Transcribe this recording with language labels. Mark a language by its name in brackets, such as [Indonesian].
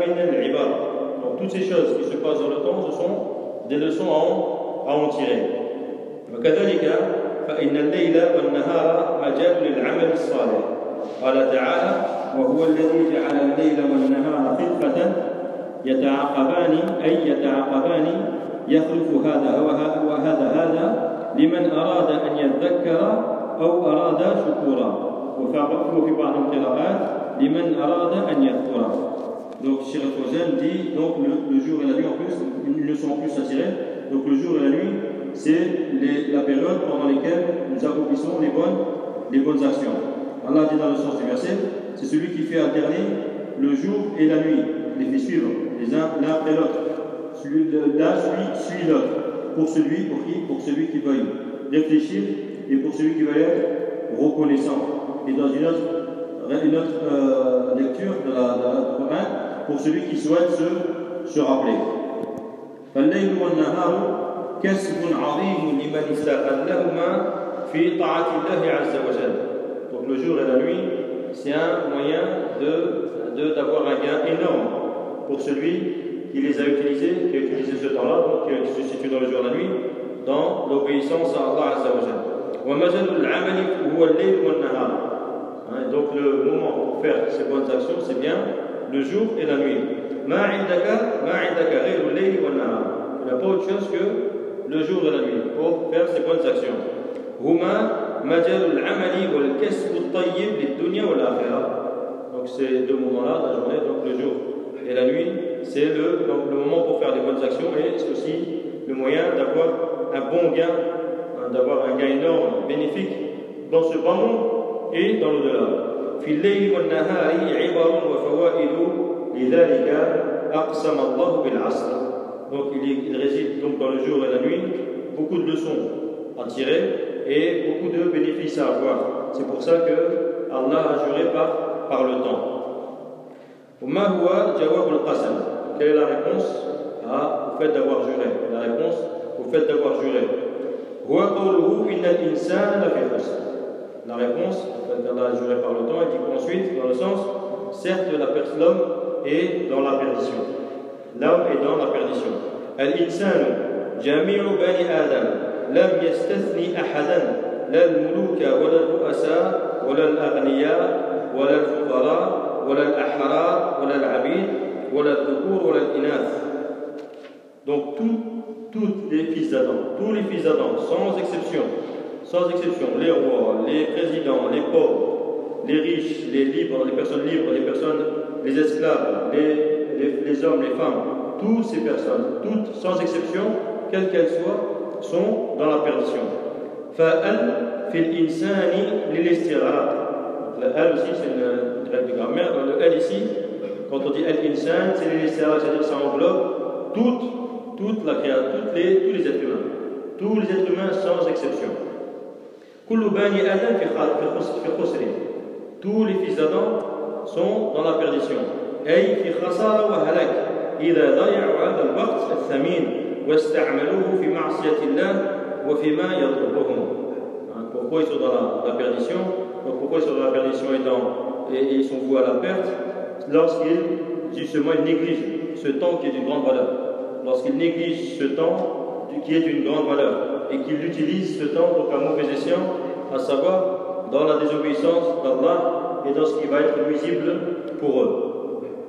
[French] Donc toutes ces choses qui se passent dans le temps, ce sont des leçons à en tirer. [Arabic] وكذلك فإن الليل والنهار مجال للعمل الصالح. قال تعالى وهو الذي جعل الليل والنهار خلفة يتعاقبان أي يتعاقبان يخلف هذا لمن أراد أن يذكر أو أراد شكورا وفعله في بعض القراءات لمن أراد أن يذكر. [French] Donc Cheikh Fawzan dit donc le jour et la nuit en plus, une leçon en plus à tirer. Donc le jour et la nuit c'est la période pendant laquelle nous accomplissons les bonnes actions. Allah dit dans le sens du verset, c'est celui qui fait alterner le jour et la nuit, les fait suivre les uns l'un après l'autre. Celui suit l'autre. Pour celui qui veuille réfléchir et pour celui qui veuille être reconnaissant. Et dans une autre lecture de la Coran, pour celui qui souhaite se rappeler. [Arabic] فالليل والنهار كسب عظيم لمن استغلهما في طاعة الله عز وجل. [French] Donc le jour et la nuit, c'est un moyen d'avoir un gain énorme pour celui qui les a utilisés, qui a utilisé ce temps-là, donc qui se situe dans le jour et la nuit, dans l'obéissance à Allah Azza wa Jalla. [Arabic] ومجال العمل هو الليل والنهار. [French] Donc le moment pour faire ces bonnes actions, c'est bien le jour et la nuit. [Arabic] ما عندك غير الليل والنهار. [French] Il n'y a pas autre chose que le jour et la nuit pour faire ces bonnes actions. [Arabic] هما مجال العمل والكسب الطيب للدنيا والآخرة. [French] Donc ces deux moments-là, la journée, donc le jour et la nuit, c'est le moment pour faire des bonnes actions et c'est aussi le moyen d'avoir un bon gain, d'avoir un gain énorme, bénéfique dans ce bas monde et dans l'au-delà. [Arabic] في الليل والنهار عبر وفوائد لذلك أقسم الله بالعصر. [French] Donc il réside donc dans le jour et la nuit, beaucoup de leçons à tirer et beaucoup de bénéfices à avoir. C'est pour ça que Allah a juré par le temps. [Arabic] وما هو جواب القسم؟ [French] Quelle est la réponse au fait d'avoir juré? La réponse au fait d'avoir juré. [Arabic] هو قوله إن الإنسان لفي خسر. [French] La réponse, le fait d'Allah juré par le temps, et qui ensuite dans le sens, certes la personne, l'homme est dans la perdition. L'homme est dans la perdition. [Arabic] الإنسان جميع بني آدم لم يستثني أحدا لا الملوك ولا الرؤساء ولا الأغنياء ولا الفقراء ولا الأحرار ولا العبيد ولا الذكور ولا الإناث. [French] Donc tous les fils d'Adam, sans exception, les rois, les présidents, les pauvres, les riches, les libres, les personnes libres, les personnes, les esclaves, les hommes, les femmes, toutes ces personnes, toutes sans exception, quelles qu'elles soient, sont dans la perdition. [Arabic] فَأَلْ فِي الْإِنسَانِ لِلِاسْتِغَرَاتِ. [French] Le « al » aussi, c'est une règle de grammaire. Le « al » ici, quand on dit « al-insan », c'est l'istighara, c'est-à-dire ça englobe toute la création, tous les êtres humains. Tous les êtres humains sans exception. [Arabic] كل بني آدم في خسر. [French] Tous les fils d'Adam sont dans la perdition. [Arabic] أي في خسارة وهلاك إذا ضيعوا هذا الوقت الثمين واستعملوه في معصية الله وفيما يضرهم. [French] Pourquoi ils sont dans la perdition? Pourquoi ils sont dans la perdition et ils sont voués à la perte lorsqu'ils justement ils négligent ce temps qui est d'une grande valeur. Lorsqu'ils négligent ce temps qui est d'une grande valeur et qu'ils utilisent ce temps pour faire mauvais escient, à savoir dans la désobéissance d'Allah et dans ce qui va être nuisible pour eux.